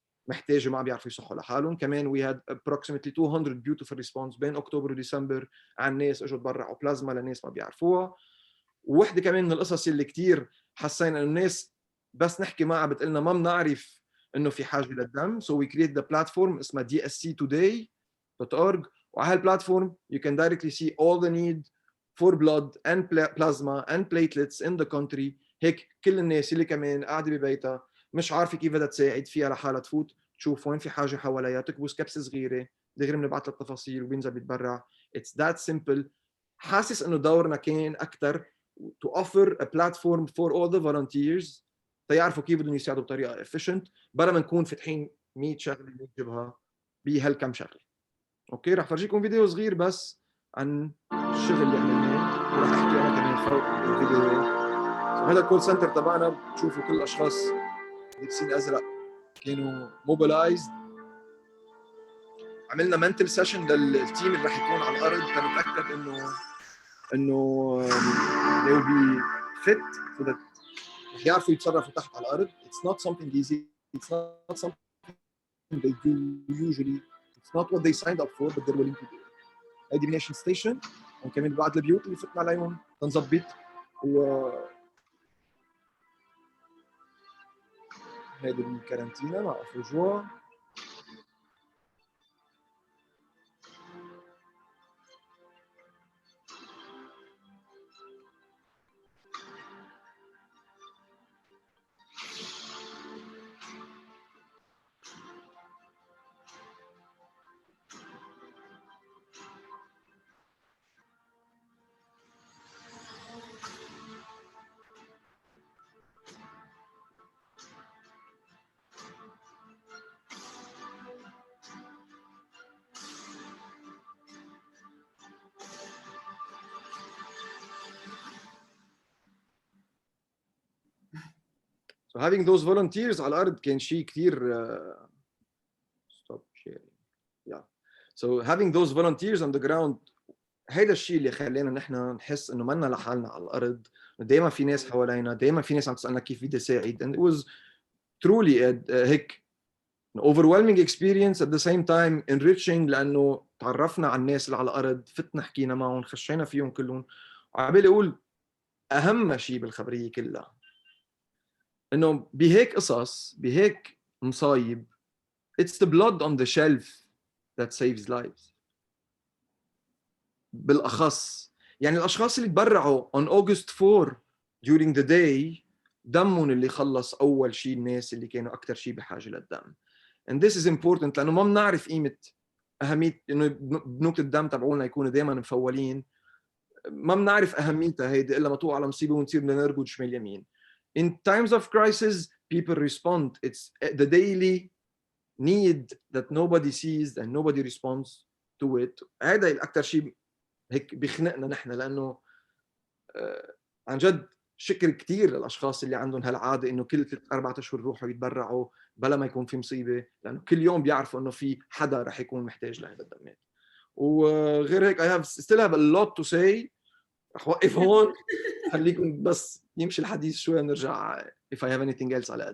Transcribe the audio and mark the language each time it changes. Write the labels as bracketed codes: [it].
[ar] محتاجه ما عم بيعرفوا يصحوا لحالهم. كمان [en] we had approximately 200 beautiful response [ar] بين اكتوبر وديسمبر عن ناس اجوا تبرعوا بلازما لناس ما بيعرفوها. ووحده كمان من القصص اللي كثير حسينا انه الناس بس نحكي معها بتقلنا ما بنعرف انه في حاجه للدم. [en] so we create the platform اسمها dsctoday.org [ar] وعلى هالبلاتفورم [en] you can directly see all the need for blood and plasma and platelets in the country. [ar] هيك كل الناس اللي كمان قاعده ببيتها مش عارفه كيف بدها تساعد فيها لحالها تفوت تشوف وين في حاجه حواليها تكبس كبسه صغيره دغري بنبعث لها التفاصيل وبينزل بيتبرع. [en] it's that simple. [ar] حاسس انه دورنا كان اكثر [en] to offer a platform for all the volunteers [ar] تيعرفوا كيف بدهم يساعدوا بطريقه efficient بلا ما نكون فاتحين 100 شغله نجيبها بهالكم شغله. اوكي رح فرجيكم فيديو صغير بس عن الشغل اللي عملناه ورح احكي انا كمان فوق الفيديو. هذا الكول سنتر تبعنا بتشوفوا كل الاشخاص لابسين ازرق كانوا موبلايزد. عملنا منتل سيشن للتيم اللي رح يكون على الارض تنتاكد انه [en] they will be fit so that [ar] يعرفوا يتصرفوا تحت على الارض. [en] It's not something easy. It's not something they do usually. It's not what they signed up for, but they're willing to do it. [ar] هيدي نيشن ستيشن وكمان بعد البيوت اللي فتنا عليهم تنظبط و هيدي الكارانتينا مع افرجوا. [en] So having those volunteers [ar] على الأرض كان شيء كثير [en] stop sharing. Yeah. So having those volunteers on the ground [ar] هيدا الشيء اللي خلينا نحن نحس إنه منا لحالنا على الأرض. دائما في ناس حوالينا دائما في ناس عم تسألنا كيف بدي أساعد. [en] And it was truly [ar] هيك [en] an overwhelming experience at the same time enriching [ar] لأنه تعرفنا على الناس اللي على الأرض فتنا حكينا معهم خشينا فيهم كلهم. وعبالي أقول أهم شيء بالخبرية كلها إنه بهيك قصص بهيك مصايب [en] it's the blood on the shelf that saves lives. [ar] بالأخص يعني الأشخاص اللي تبرعوا [en] on August 4 during the day [ar] دمهم اللي خلص أول شيء الناس اللي كانوا أكثر شيء بحاجة للدم. [en] And this is important [ar] لأنه ما بنعرف قيمة أهمية إنه بنوك الدم تبعولنا يكونوا دائما مفولين. ما بنعرف أهميتها هيدي إلا ما توقع على مصيبة ونصير بدنا نركض شمال يمين. [en] In times of crisis, people respond. It's the daily need that nobody sees and nobody responds to it. [ar] هذا الأكثر شيء هيك بيخنقنا نحن لأنه عن جد شكر كثير للأشخاص اللي عندهم هالعادة إنه كل 3-4 أشهر يروحوا يتبرعوا بلا ما يكون في مصيبة لأنه كل يوم بيعرفوا إنه في حدا رح يكون محتاج لهذا الدمات. وغير هيك [en] I still have a lot to say. [ar] رح وقف هون خليكم بس يمشي الحديث شوي ونرجع [en] if I have anything else [ar] على قد.